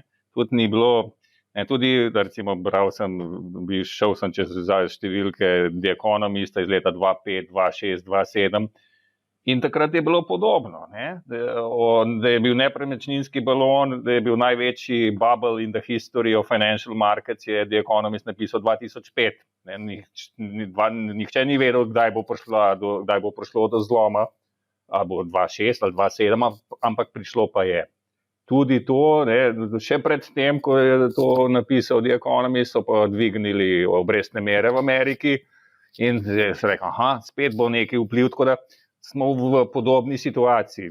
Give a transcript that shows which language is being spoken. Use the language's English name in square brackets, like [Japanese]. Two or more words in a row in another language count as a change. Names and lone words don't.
[Slovenian] Tudi ni bilo, tudi recimo šel sem čez številke The Economista iz leta 2005, 2006, 2007 In takrat je bilo podobno, ne? Da je bil nepremičninski balon, da je bil največji [English] bubble in the history of financial markets, [Slovenian] je The Economist napisal 2005. Nihče ni vedel, kdaj bo prišlo do zloma, ali bo 2006 ali 2007, ampak prišlo pa je. Tudi to, ne, še pred tem, ko je to napisal The Economist, so pa dvignili obrestne mere v Ameriki in se rekel, spet bo nekaj vpliv, tako da smo v podobni situaciji.